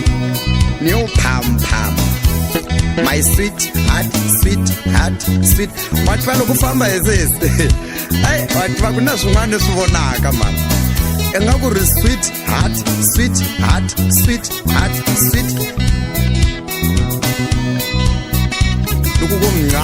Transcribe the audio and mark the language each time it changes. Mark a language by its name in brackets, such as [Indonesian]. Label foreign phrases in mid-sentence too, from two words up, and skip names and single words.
[English] my sweet heart sweet [Tsonga] watu va loko famba hi sesi ay watu va ku na swin'wana leswi vonaka mani inga ku ri [English] sweet heart [Tsonga] loko ku